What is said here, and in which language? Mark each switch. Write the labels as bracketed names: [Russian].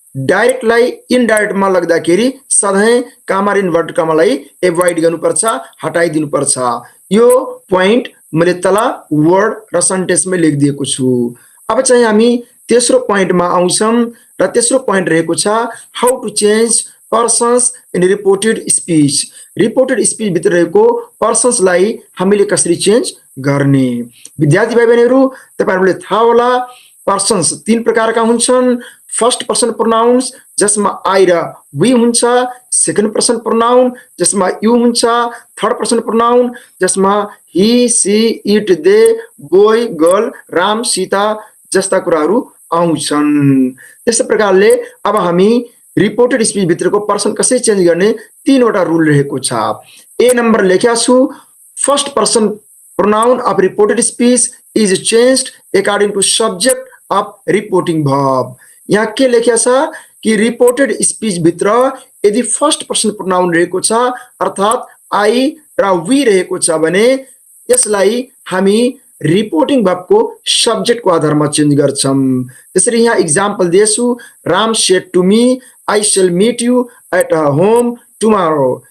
[Nepali] डाइरेक्टलाई इनडाइरेक्टमा लग्दाखेरि सधैँ कामा र inverted कामालाई avoid गर्नुपर्छ, हटाइदिनुपर्छ। यो पोइन्ट मैले तल वर्ड र सेन्टेन्समै लेखिदिएको छु। अब चाहिँ हामी तेस्रो पोइन्टमा आउँछौँ र तेस्रो पोइन्ट रहेको छ [English] How to change persons in reported speech. [Nepali] Reported speech भित्र रहेको पर्सन्सलाई हामीले कसरी चेन्ज गर्ने। विद्यार्थी भाइ बहिनीहरू, तपाईहरुले थाहा होला पर्सन्स तीन प्रकारका हुन्छन्। फर्स्ट पर्सन प्रोनाउन्स जसमा आई र वी हुन्छ, सेकेन्ड पर्सन प्रोनाउन जसमा यू हुन्छ, थर्ड पर्सन प्रोनाउन जसमा ही, C, it, दे, boy, girl, Ram, Sita जस्ता कुराहरू आउँछन्। त्यस्तै प्रकारले अब हामी रिपोर्टेड स्पीच भित्रको पर्सन कसरी चेन्ज गर्ने तीनवटा रुल रहेको छ। ए नम्बर लेख्या छु, [English] First person pronoun of reported speech is changed according to subject of reporting verb। [Nepali] यहाँ के लेख्या छ कि रिपोर्टेड स्पीच भित्र यदि फर्स्ट पर्सन प्रोनाउन रहेको छ अर्थात आई र वी रहेको छ भने यसलाई हामी रिपोर्टिङ वर्बको सब्जेक्टको आधारमा चेन्ज गर्छौं। त्यसरी यहाँ एक्जाम्पल दिएछु, [English] Ram said to me I shall meet you at home tomorrow.